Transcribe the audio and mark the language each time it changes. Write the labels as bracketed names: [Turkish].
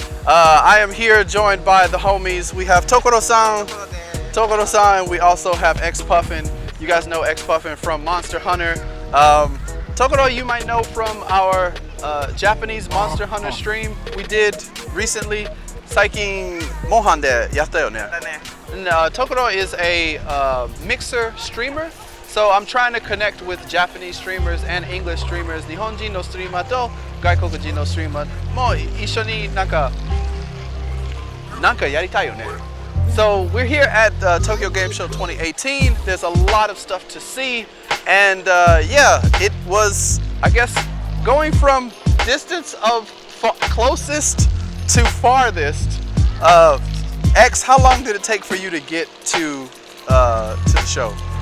[English] I am here joined by the homies. We have Tokoro-san, and we also have X-Puffin. You guys know X-Puffin from Monster Hunter. Tokoro, you might know from our Japanese Monster Hunter stream we did recently. [Japanese] 最近モンハンでやったよね。 [English] And Tokoro is a mixer streamer. So I'm trying to connect with Japanese streamers and English streamers. [Japanese] 日本人のストリーマーと外国人のストリーマーも一緒になんかやりたいよね。 [English] So we're here at Tokyo Game Show 2018. There's a lot of stuff to see, and yeah, it was, I guess, going from distance of closest to farthest. X, how long did it take for you to get to the show?